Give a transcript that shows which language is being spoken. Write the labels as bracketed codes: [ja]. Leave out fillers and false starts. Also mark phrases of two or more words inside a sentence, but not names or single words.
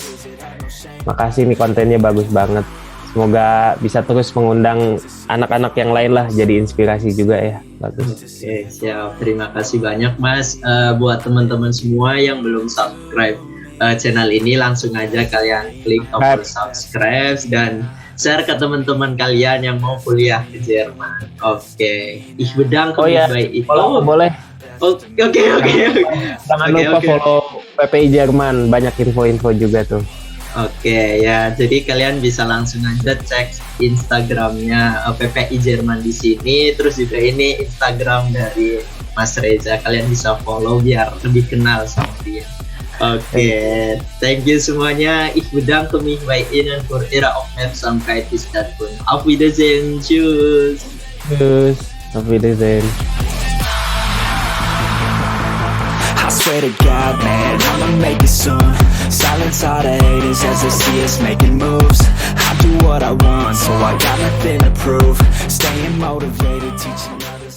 [id] Makasih nih, kontennya bagus banget. Semoga bisa terus mengundang anak-anak yang lain lah, jadi inspirasi juga ya. Bagus. Oke, siap. Terima kasih banyak Mas. Buat teman-teman semua yang belum [en] subscribe channel [id] ini, langsung aja kalian klik tombol subscribe dan share ke teman-teman kalian yang mau kuliah ke Jerman. Oke. [de] Ich bedanke mich bei Ihnen. [id] Boleh. Oke. Jangan lupa follow PPI Jerman, banyak info-info juga tuh. Oke ya, jadi kalian bisa langsung aja cek Instagramnya PPI Jerman di sini, terus juga ini Instagram dari Mas Reza, kalian bisa follow biar lebih kenal sama dia. Oke, [en] thank you semuanya. [de] Ich bedanke mich bei Ihnen für Ihre Aufmerksamkeit. Bis dann. Auf Wiedersehen. Tschüss. Auf Wiedersehen. [en] I swear to God, man, I'ma make it soon. Silence all the haters as they see us making moves. I do what I want, so I got nothing to prove. Staying motivated, teaching others.